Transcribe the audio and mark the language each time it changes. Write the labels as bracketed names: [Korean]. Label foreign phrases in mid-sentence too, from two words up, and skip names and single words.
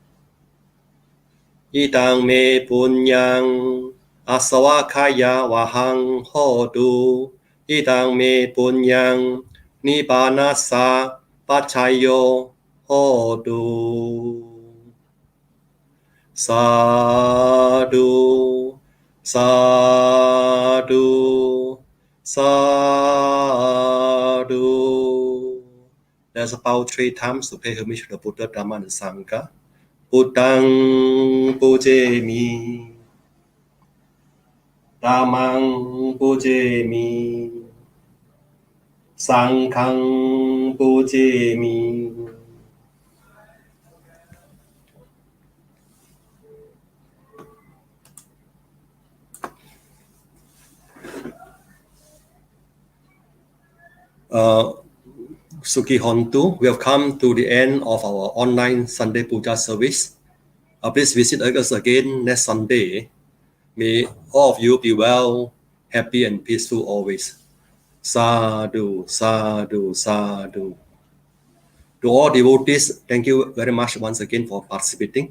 [Pali] idang me punyang asawakaya wahang hotu idang me punyang nibanasa pacayo hotu sadhu sadhu sadhu. [English] There's about 3 times to pay homage to the Buddha, Dhamma, and Sangha. [Pali] Buddhang pujemi Dhammang pujemi Sanghang pujemi. Suki Hontu, [English] we have come to the end of our online Sunday Puja service. Please visit us again next Sunday. May all of you be well, happy, and peaceful always. [Pali] Sadhu, sadhu, sadhu. [English] To all devotees, thank you very much once again for participating.